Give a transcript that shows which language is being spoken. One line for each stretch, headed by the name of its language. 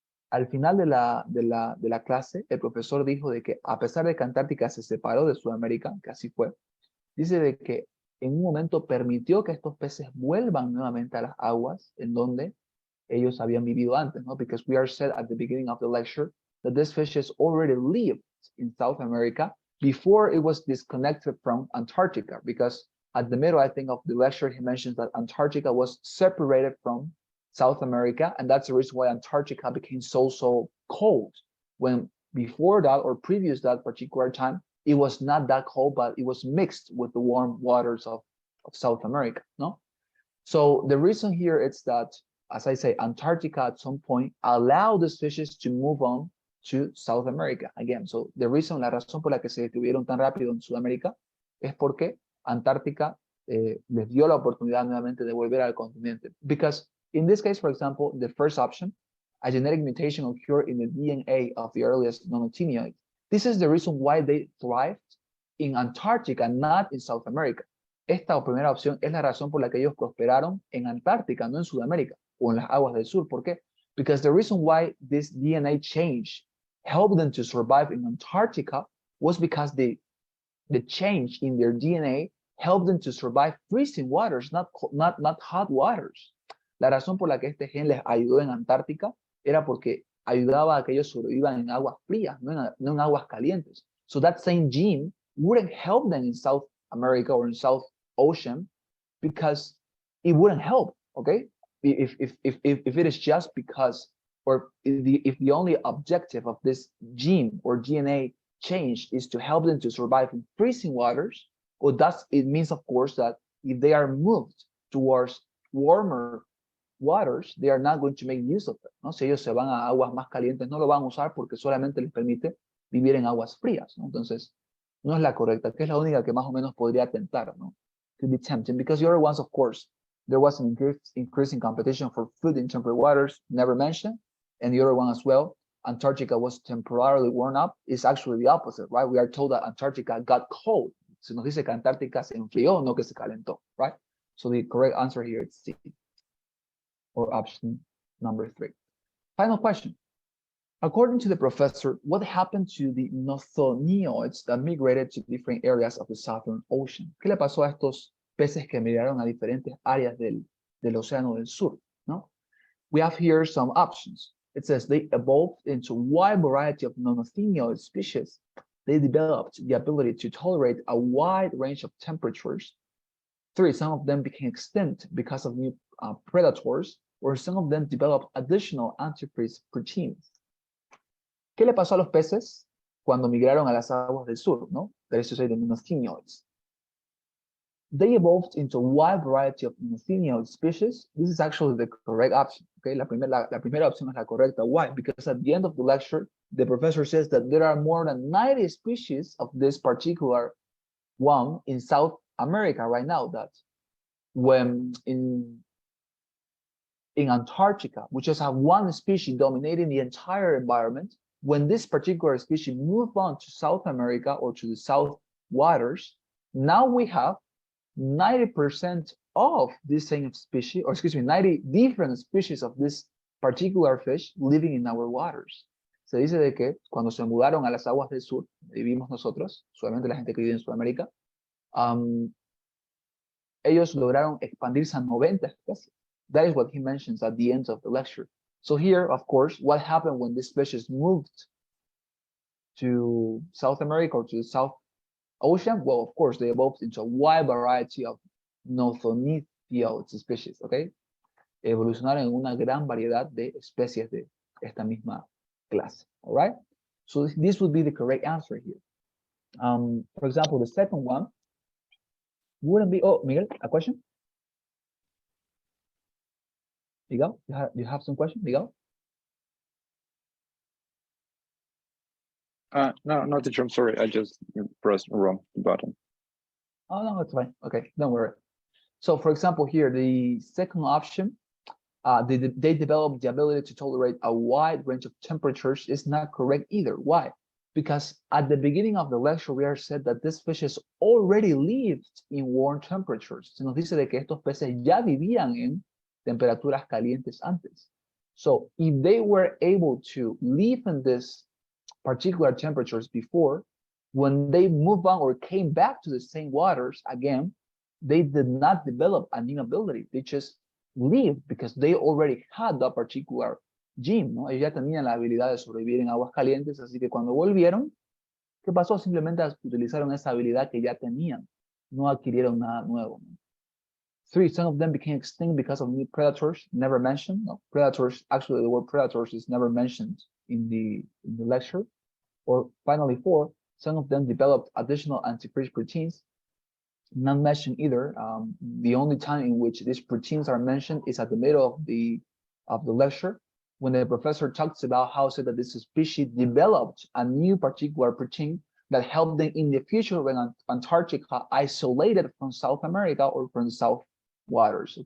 Spanish: Al final de la clase, el profesor dijo de que a pesar de que Antártica se separó de Sudamérica, que así fue, dice de que en un momento permitió que estos peces vuelvan nuevamente a las aguas en donde ellos habían vivido antes, ¿no?
English: Because we are said at the beginning of the lecture that these fishes already lived in South America before it was disconnected from Antarctica, because at the middle, I think, of the lecture, he mentions that Antarctica was separated from South America, and that's the reason why Antarctica became so cold, when before that or previous that particular time, it was not that cold, but it was mixed with the warm waters of South America, no? So the reason here is that, as I say, Antarctica at some point allowed these fishes to move on to South America again. So the reason,
Spanish: la razón por la que se distribuyeron tan rápido en Sudamérica es porque Antártica les dio la oportunidad nuevamente de volver al continente.
English: Because in this case, for example, the first option, a genetic mutation occurred in the DNA of the earliest non-Atheniod. This is the reason why they thrived in Antarctica, not in South America.
Spanish: Esta primera opción es la razón por la que ellos prosperaron en Antártica, no en Sudamérica o en las aguas del sur. ¿Por qué?
English: Because the reason why this DNA change helped them to survive in Antarctica was because the change in their DNA helped them to survive freezing waters, not hot waters.
Spanish: La razón por la que este gen les ayudó en Antártica era porque ayudaba a que ellos sobrevivan en aguas frías, no en aguas calientes.
English: So that same gene wouldn't help them in South America or in South Ocean because it wouldn't help, okay? If it is just because, or if the only objective of this gene or DNA change is to help them to survive in freezing waters, well, it means, of course, that if they are moved towards warmer waters, they are not going to make use of it, ¿no?
Spanish: Si ellos se van a aguas más calientes, no lo van a usar porque solamente les permite vivir en aguas frías, ¿no? Entonces, no es la correcta, que es la única que más o menos podría tentar, ¿no?
English: Could be tempting, because the other ones, of course, there was an increasing competition for food in temperate waters, never mentioned, and the other one as well, Antarctica was temporarily warmed up, is actually the opposite, right? We are told that Antarctica got cold.
Spanish: Se nos dice que Antártica se enfrió, no que se calentó, right?
English: So the correct answer here is C, or option number 3. Final question. According to the professor, what happened to the nothonioids that migrated to different areas of the Southern Ocean?
Spanish: ¿Qué le pasó a estos peces que migraron a diferentes áreas del Océano del Sur? ¿No?
English: We have here some options. It says they evolved into a wide variety of non-Atheniod species. They developed the ability to tolerate a wide range of temperatures. 3, some of them became extinct because of new predators, or some of them developed additional antifreeze proteins.
Spanish: ¿Qué le pasó a los peces cuando migraron a las aguas del sur, no?
English: That is to say, the non-Atheniod. They evolved into a wide variety of non-Atheniod species. This is actually the correct option.
Spanish: Okay, la primera opción es la correcta.
English: Why? Because at the end of the lecture, the professor says that there are more than 90 species of this particular one in South America right now. That when in Antarctica, we just have one species dominating the entire environment. When this particular species move on to South America or to the South waters, now we have 90% of this same species, or excuse me, 90 different species of this particular fish living in our waters.
Spanish: Se dice de que cuando se mudaron a las aguas del sur, donde vivimos nosotros, solamente la gente que vive en Sudamérica, ellos lograron expandirse a 90 especies.
English: That is what he mentions at the end of the lecture. So here, of course, what happened when this species moved to South America or to the South Ocean? Well, of course, they evolved into a wide variety of nothonithioid species, okay?
Spanish: Evolucionaron en una gran variedad de especies de esta misma clase,
English: all right? So this would be the correct answer here. For example, the second one wouldn't be, oh, Miguel, a question? Miguel, you have some question, Miguel? No, teacher, I'm sorry. I just pressed wrong button. Oh, no, it's fine. Okay, don't worry. So for example, here, the second option, they develop the ability to tolerate a wide range of temperatures is not correct either. Why? Because at the beginning of the lecture, we are said that this species already lived in warm temperatures.
Spanish: Se nos dice de que estos peces ya vivían en temperaturas calientes antes.
English: So if they were able to live in this particular temperatures before, when they move on or came back to the same waters again, they did not develop a new ability. They just lived because they already had that particular gene,
Spanish: ¿no? Ellos ya tenían la habilidad de sobrevivir en aguas calientes, así que cuando volvieron, ¿qué pasó? Simplemente utilizaron esa habilidad que ya tenían, no adquirieron nada nuevo, ¿no?
English: 3, some of them became extinct because of new predators, never mentioned. No, predators, actually the word predators is never mentioned in the lecture. Or finally, 4, some of them developed additional antifreeze proteins, not mentioned either. The only time in which these proteins are mentioned is at the middle of the lecture, when the professor talks about how said that this species developed a new particular protein that helped them in the future when Antarctica isolated from South America or from the South waters.